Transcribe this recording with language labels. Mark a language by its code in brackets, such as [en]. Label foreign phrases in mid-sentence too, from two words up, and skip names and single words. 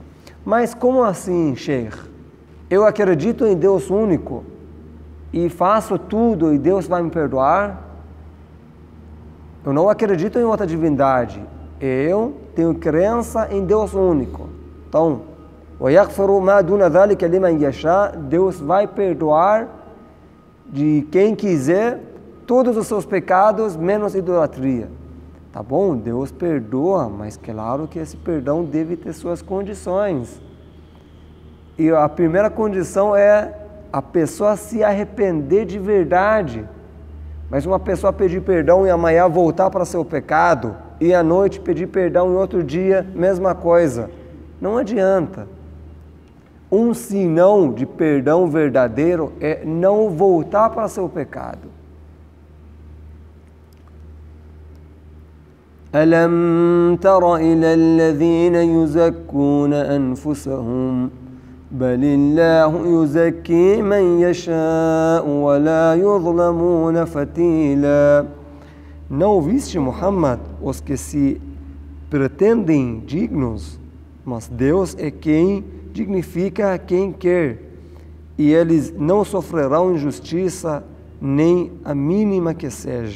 [pt] Mas como assim, Sheikh? Eu acredito em Deus único e faço tudo e Deus vai me perdoar? Eu não acredito em outra divindade Eu tenho crença em Deus único. Então, [ar] وَيَغْفِرُ مَا دُونَ ذَلِكَ لِمَنْ يَشَاءُ, [pt] Deus vai perdoar de quem quiser todos os seus pecados, menos idolatria. Tá bom, Deus perdoa, mas claro que esse perdão deve ter suas condições. E a primeira condição é a pessoa se arrepender de verdade. Mas uma pessoa pedir perdão e amanhã voltar para seu pecado, e à noite pedir perdão em outro dia, mesma coisa. Não adianta. Um sinal de perdão verdadeiro é não voltar para seu pecado. [ar] أَلَمْ تَرَ إِلَى الَّذِينَ يُزَكُّونَ أَنفُسَهُمْ بَلِ اللَّهُ يُزَكِّي مَنْ يَشَاءُ وَلَا يُظْلَمُونَ فَتِيلًا. [pt] Não viste, Muhammad, os que se pretendem dignos, mas Deus é quem dignifica a quem quer, e eles não sofrerão injustiça, nem a mínima que seja.